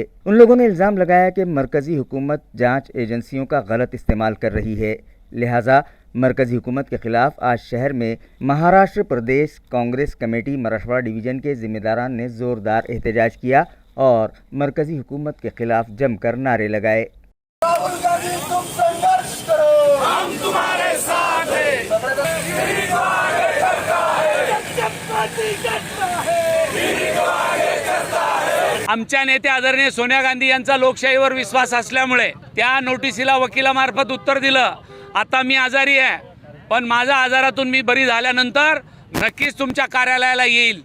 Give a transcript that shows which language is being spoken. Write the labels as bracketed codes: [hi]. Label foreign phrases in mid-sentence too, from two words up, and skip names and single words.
[ur] ان لوگوں نے الزام لگایا کہ مرکزی حکومت جانچ ایجنسیوں کا غلط استعمال کر رہی ہے، لہٰذا مرکزی حکومت کے خلاف آج شہر میں مہاراشٹر پردیش کانگریس کمیٹی مراٹھواڑہ ڈویژن کے ذمہ داران نے زوردار احتجاج کیا اور مرکزی حکومت کے خلاف جم کر نعرے لگائے۔ راہل گاندھی تم سنگھرش کرو، ہم تمہارے ساتھ ہیں، [mr] आमच्या नेते आदरणीय सोनिया गांधी यांचा लोकशाहीवर विश्वास असल्यामुळे त्या नोटिसीला वकिलामार्फत उत्तर दिलं. आता मी आजारी आहे, पण माझ्या आजारातून मी बरी झाल्यानंतर नक्कीच तुमच्या कार्यालयाला येईल.